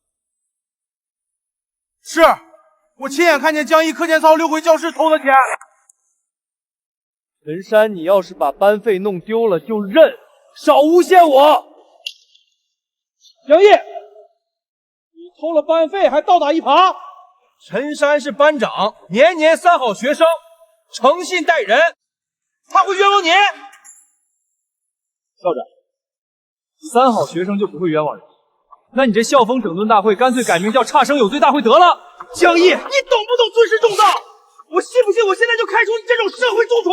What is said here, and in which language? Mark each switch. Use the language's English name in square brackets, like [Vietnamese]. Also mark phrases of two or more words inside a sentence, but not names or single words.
[Chinese] 是，我親眼看見江毅課間操溜回教室偷的錢。陈山，你要是把班費弄丟了就認，少誣陷我。江毅，你偷了班費還倒打一耙。陳山是班長，年年3好學生，誠信待人，他會冤枉你？校長，3好學生就不會冤枉人？那你這校風整頓大會乾脆改名叫差生有罪大會得了。江毅，你懂不懂尊師重道？我信不信我現在就開除你這種社會蛀蟲？